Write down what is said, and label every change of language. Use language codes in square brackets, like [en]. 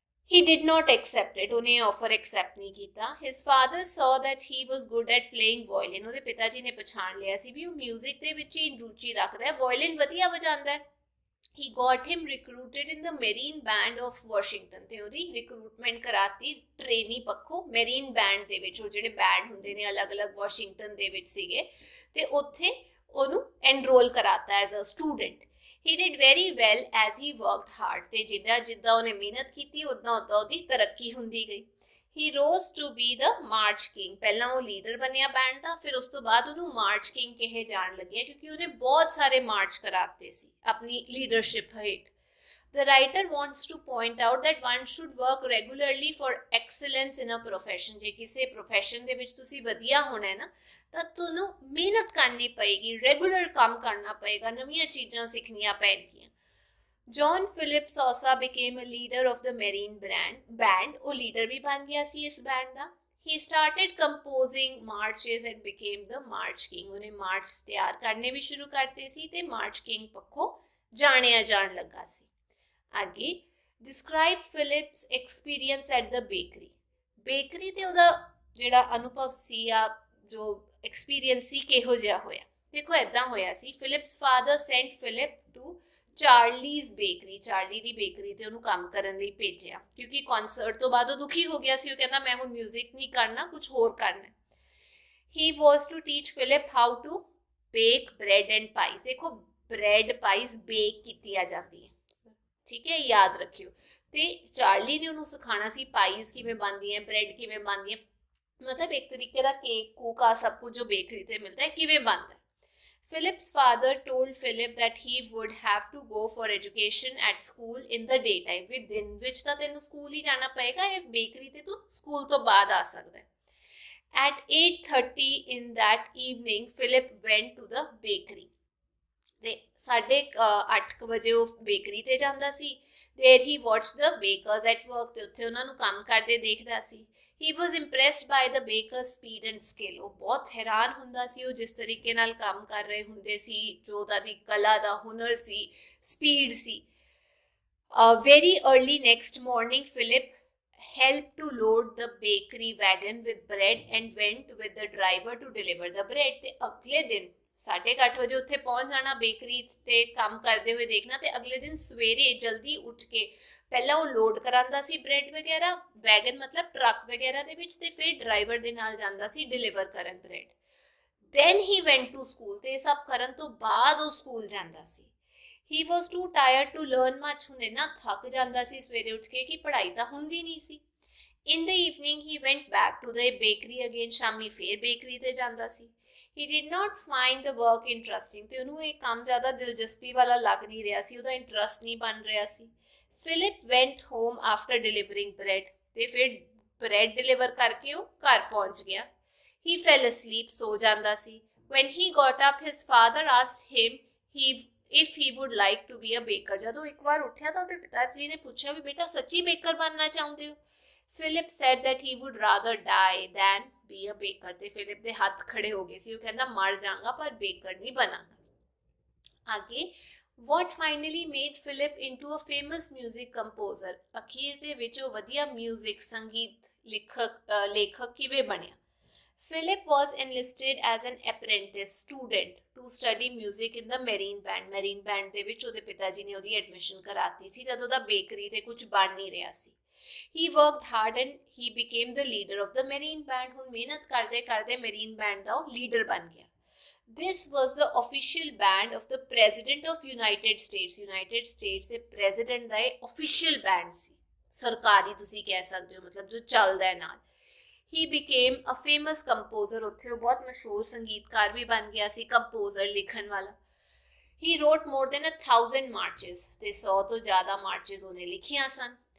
[en] He did not accept it. [pa] ਉਹਨੇ offer accept ਨਹੀਂ ਕੀਤਾ। [en] His father saw that he was good at playing violin. [pa] ਉਹਦੇ ਪਿਤਾ ਜੀ ਨੇ ਪਛਾਣ ਲਿਆ ਸੀ ਵੀ ਉਹ ਮਿਊਜ਼ਿਕ ਦੇ ਵਿੱਚ ਹੀ ਰੁਚੀ ਰੱਖਦਾ ਹੈ, ਵਾਇਲਿਨ ਵਧੀਆ ਵਜਾਉਂਦਾ ਹੈ। [en] He got him recruited in the Marine Band of Washington. [pa] ਤੇ ਉਹਦੀ ਰਿਕਰੂਟਮੈਂਟ ਕਰਾਤੀ ਟ੍ਰੇਨੀ ਪੱਖੋਂ ਮੈਰੀਨ ਬੈਂਡ ਦੇ ਵਿੱਚ। ਉਹ ਜਿਹੜੇ ਬੈਂਡ ਹੁੰਦੇ ਨੇ ਅਲੱਗ-ਅਲੱਗ ਵਾਸ਼ਿੰਗਟਨ ਦੇ ਵਿੱਚ ਸੀਗੇ ਤੇ ਉੱਥੇ ਉਹਨੂੰ ਐਨਰੋਲ ਕਰਾਤਾ [en] As a student. He did very well as he worked hard. [pa] ਤੇ ਜਿੱਦਾਂ ਉਹਨੇ ਮਿਹਨਤ ਕੀਤੀ ਉਦਾਂ ਉਹਦੀ ਤਰੱਕੀ ਹੁੰਦੀ ਗਈ। [en] He rose to be the March King. [pa] ਪਹਿਲਾਂ ਉਹ ਲੀਡਰ ਬਣਿਆ ਬੈਂਡ ਦਾ, ਫਿਰ ਉਸ ਤੋਂ ਬਾਅਦ ਉਹਨੂੰ ਮਾਰਚ ਕਿੰਗ ਕਹੇ ਜਾਣ ਲੱਗਿਆ ਕਿਉਂਕਿ ਉਹਨੇ ਬਹੁਤ ਸਾਰੇ ਮਾਰਚ ਕਰਾਤੇ ਸੀ ਆਪਣੀ ਲੀਡਰਸ਼ਿਪ ਹੇਠ। [en] The writer wants to point out that one should work regularly for excellence in a profession. [pa] ਜੇ ਕਿਸੇ profession ਦੇ ਵਿੱਚ ਤੁਸੀਂ ਵਧੀਆ ਹੋਣਾ ਹੈ ਨਾ ਤਾਂ ਤੁਹਾਨੂੰ ਮਿਹਨਤ ਕਰਨੀ ਪਏਗੀ, ਰੈਗੂਲਰ ਕੰਮ ਕਰਨਾ ਪਏਗਾ, ਨਵੀਆਂ ਚੀਜ਼ਾਂ ਸਿੱਖਣੀਆਂ ਪੈਣਗੀਆਂ। [en] John Philip Sousa became a leader of the Marine Band. [pa] ਉਹ ਲੀਡਰ ਵੀ ਬਣ ਗਿਆ ਸੀ ਇਸ band ਦਾ। [en] He started composing marches and became the March King. [pa] ਉਹਨੇ ਮਾਰਚ ਤਿਆਰ ਕਰਨੇ ਵੀ ਸ਼ੁਰੂ ਕਰਤੇ ਸੀ ਤੇ ਮਾਰਚ ਕਿੰਗ ਪੱਖੋਂ ਜਾਣਿਆ ਜਾਣ ਲੱਗਾ ਸੀ। [en] ਅੱਗੇ describe Philip's experience at the bakery. [pa] Bakery ਤੇ ਉਹਦਾ ਜਿਹੜਾ ਅਨੁਭਵ ਸੀ ਆ ਜੋ ਐਕਸਪੀਰੀਅੰਸ ਸੀ ਕਿਹੋ ਜਿਹਾ ਹੋਇਆ। ਦੇਖੋ ਇੱਦਾਂ ਹੋਇਆ ਸੀ, [en] Philip's father sent Philip to Charlie's bakery. [pa] Charlie ਦੀ bakery ਤੇ ਉਹਨੂੰ ਕੰਮ ਕਰਨ ਲਈ ਭੇਜਿਆ ਕਿਉਂਕਿ ਕਨਸਰਟ ਤੋਂ ਬਾਅਦ ਉਹ ਦੁਖੀ ਹੋ ਗਿਆ ਸੀ। ਉਹ ਕਹਿੰਦਾ ਮੈਂ ਹੁਣ ਮਿਊਜ਼ਿਕ ਨਹੀਂ ਕਰਨਾ, ਕੁਝ ਹੋਰ ਕਰਨਾ। [en] He was to teach Philip how to bake bread and pies. [pa] ਦੇਖੋ ਬ੍ਰੈਡ ਪਾਈਸ ਬੇਕ ਕੀਤੀਆਂ ਜਾਂਦੀ ਹੈ, ਠੀਕ ਹੈ, ਯਾਦ ਰੱਖਿਓ। ਤੇ ਚਾਰਲੀ ਨੇ ਉਹਨੂੰ ਸਿਖਾਉਣਾ ਸੀ ਪਾਈਸ ਕਿਵੇਂ ਬਣਦੀ ਹੈ, ਬ੍ਰੈਡ ਕਿਵੇਂ ਬਣਦੀ ਹੈ, ਮਤਲਬ ਇੱਕ ਤਰੀਕੇ ਦਾ ਕੇਕ ਕੂਕ ਆ ਸਭ ਕੁਝ ਜੋ ਬੇਕਰੀ ਤੇ ਮਿਲਦਾ ਹੈ ਕਿਵੇਂ ਬਣਦਾ। [en] Philip's father told Philip that he would have to go for education at school in the daytime. [pa] ਵੀ ਦਿਨ ਵਿੱਚ ਤਾਂ ਤੈਨੂੰ ਸਕੂਲ ਹੀ ਜਾਣਾ ਪਏਗਾ, ਇਹ ਬੇਕਰੀ ਤੇ ਤੂੰ ਸਕੂਲ ਤੋਂ ਬਾਅਦ ਆ ਸਕਦਾ ਹੈ। [en] At 8:30 in that evening, Philip went to the bakery. [pa] ਤੇ 8:30 ਵਜੇ ਉਹ ਬੇਕਰੀ ਤੇ ਜਾਂਦਾ ਸੀ। [en] There he watched the bakers at work. [pa] ਤੇ ਉੱਥੇ ਉਹਨਾਂ ਨੂੰ ਕੰਮ ਕਰਦੇ ਦੇਖਦਾ ਸੀ। [en] He was impressed by the baker's speed and skill. [pa] ਉਹ ਬਹੁਤ ਹੈਰਾਨ ਹੁੰਦਾ ਸੀ ਉਹ ਜਿਸ ਤਰੀਕੇ ਨਾਲ ਕੰਮ ਕਰ ਰਹੇ ਹੁੰਦੇ ਸੀ, ਜੋ ਉਹਦਾ ਦੀ ਕਲਾ ਦਾ ਹੁਨਰ ਸੀ, speed ਸੀ। [en] Very early next morning, Philip helped to load the bakery wagon with bread and went with the driver to deliver the bread. [pa] ਤੇ ਅਗਲੇ ਦਿਨ 8:30 ਵਜੇ ਉੱਥੇ ਪਹੁੰਚ ਜਾਣਾ, ਬੇਕਰੀ ਤੇ ਕੰਮ ਕਰਦੇ ਹੋਏ ਦੇਖਣਾ ਤੇ ਅਗਲੇ ਦਿਨ ਸਵੇਰੇ ਜਲਦੀ ਉੱਠ ਕੇ ਪਹਿਲਾਂ ਉਹ ਲੋਡ ਕਰਾਂਦਾ ਸੀ ਬ੍ਰੈਡ ਵਗੈਰਾ, ਵੈਗਨ ਮਤਲਬ ਟਰੱਕ ਵਗੈਰਾ ਦੇ ਵਿੱਚ, ਤੇ ਫਿਰ ਡਰਾਈਵਰ ਦੇ ਨਾਲ ਜਾਂਦਾ ਸੀ ਡਿਲੀਵਰ ਕਰਨ bread. [en] Then he went to school. [pa] ਤੇ ਇਹ ਸਭ ਕਰਨ ਤੋਂ ਬਾਅਦ ਉਹ ਸਕੂਲ ਜਾਂਦਾ ਸੀ। [en] He was too tired to learn much. [pa] ਹੁਣ ਇੰਨਾ ਥੱਕ ਜਾਂਦਾ ਸੀ ਸਵੇਰੇ ਉੱਠ ਕੇ ਕਿ ਪੜ੍ਹਾਈ ਤਾਂ ਹੁੰਦੀ ਨਹੀਂ ਸੀ। [en] In the evening he went back to the bakery again. [pa] ਸ਼ਾਮੀ ਫਿਰ ਬੇਕਰੀ ਤੇ ਜਾਂਦਾ ਸੀ। [en] He did not find the work interesting. [pa] ਤੇ ਉਹਨੂੰ ਇਹ ਕੰਮ ਜ਼ਿਆਦਾ ਦਿਲਚਸਪੀ ਵਾਲਾ ਲੱਗ ਨਹੀਂ ਰਿਹਾ ਸੀ, ਉਹਦਾ ਇੰਟਰਸਟ ਨਹੀਂ ਬਣ ਰਿਹਾ ਸੀ। [en] Philip went home after delivering bread. [pa] ਤੇ ਫਿਰ ਬ੍ਰੈਡ ਡਿਲੀਵਰ ਕਰਕੇ ਉਹ ਘਰ ਪਹੁੰਚ ਗਿਆ। [en] He fell asleep. [pa] ਸੋ ਜਾਂਦਾ ਸੀ। [en] When he got up, his father asked him if he would like to be a baker. [pa] ਜਦੋਂ ਇੱਕ ਵਾਰ ਉੱਠਿਆ ਤਾਂ ਉਹਦੇ ਪਿਤਾ ਜੀ ਨੇ ਪੁੱਛਿਆ ਵੀ ਬੇਟਾ ਸੱਚੀ ਬੇਕਰ ਬਣਨਾ ਚਾਹੁੰਦੇ ਹੋ? [en] Philip said that he would rather die than be a baker. [pa] ਤੇ ਫਿਲਿਪ ਦੇ ਹੱਥ ਖੜੇ ਹੋ ਗਏ ਸੀ, ਉਹ ਕਹਿੰਦਾ ਮਰ ਜਾਵਾਂਗਾ ਪਰ ਬੇਕਰ ਨਹੀਂ ਬਣਾਂਗਾ। [en] ਅੱਗੇ what finally made Philip into a famous music composer. [pa] ਅਖੀਰ ਦੇ ਵਿੱਚ ਉਹ ਵਧੀਆ ਮਿਊਜ਼ਿਕ ਸੰਗੀਤ ਲੇਖਕ ਕਿਵੇਂ ਬਣਿਆ? [en] Philip was enlisted as an apprentice student to study music in the Marine Band. [pa] Marine Band ਦੇ ਵਿੱਚ ਉਹਦੇ ਪਿਤਾ ਜੀ ਨੇ ਉਹਦੀ ਐਡਮਿਸ਼ਨ ਕਰਾਤੀ ਸੀ ਜਦੋਂ ਉਹਦਾ ਬੇਕਰੀ ਤੇ ਕੁਝ ਬਣ ਨਹੀਂ ਰਿਹਾ ਸੀ। [en] He worked hard and he became the leader of the Marine Band. [pa] ਹੁਣ ਮਿਹਨਤ ਕਰਦੇ ਕਰਦੇ Marine Band ਦਾ ਉਹ ਲੀਡਰ ਬਣ ਗਿਆ। [en] This was the official band of the President of United States. [pa] United States ਦੇ President ਦਾ ਇਹ official band ਸੀ, ਸਰਕਾਰੀ ਤੁਸੀਂ ਕਹਿ ਸਕਦੇ ਹੋ, ਮਤਲਬ ਜੋ ਚੱਲਦਾ ਹੈ ਨਾਲ। [en] He became a famous composer. [pa] ਉੱਥੇ ਉਹ ਬਹੁਤ ਮਸ਼ਹੂਰ ਸੰਗੀਤਕਾਰ ਵੀ ਬਣ ਗਿਆ ਸੀ, ਕੰਪੋਜ਼ਰ ਲਿਖਣ ਵਾਲਾ। [en] He wrote more than 1,000 marches. [pa] ਤੇ 100 ਤੋਂ ਜ਼ਿਆਦਾ marches ਉਹਨੇ ਲਿਖੀਆਂ ਸਨ।